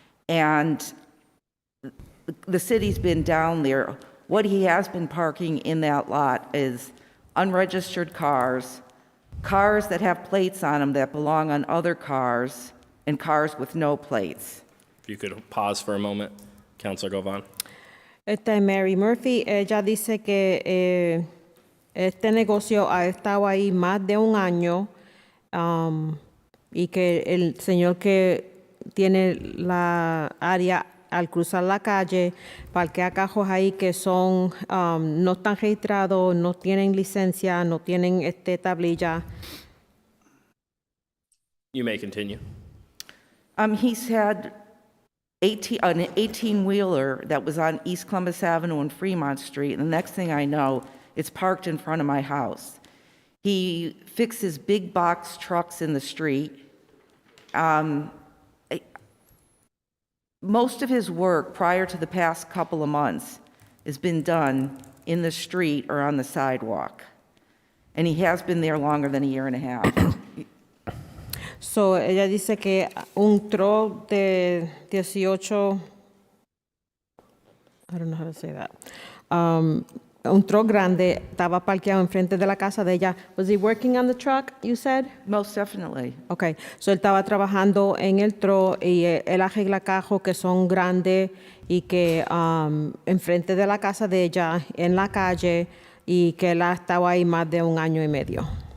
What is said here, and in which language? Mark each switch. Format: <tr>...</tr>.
<en>And the city's been down there. What he has been parking in that lot is unregistered cars, cars that have plates on them that belong on other cars, and cars with no plates. If you could pause for a moment, Councilor Govan.</en> <es>Esta es Mary Murphy. Ella dice que este negocio ha estado ahí más de un año y que el señor que tiene la área al cruzar la calle parquea cajos ahí que son no están registrados, no tienen licencia, no tienen tablilla.</es> <en>You may continue. He's had an 18-wheeler that was on East Columbus Avenue and Fremont Street, and the next thing I know, it's parked in front of my house. He fixes big box trucks in the street. Most of his work prior to the past couple of months has been done in the street or on the sidewalk, and he has been there longer than a year and a half.</en> <es>So, ella dice que un truck de 18,</es> <en>I don't know how to say that,</en> <es>un truck grande estaba parqueado enfrente de la casa de ella.</es> <en>Was he working on the truck, you said? Most definitely.</en> <es>Okay, so él estaba trabajando en el truck y él arregla cajos que son grandes y que enfrente de la casa de ella, en la calle, y que él ha estado ahí más de un año y medio.</es>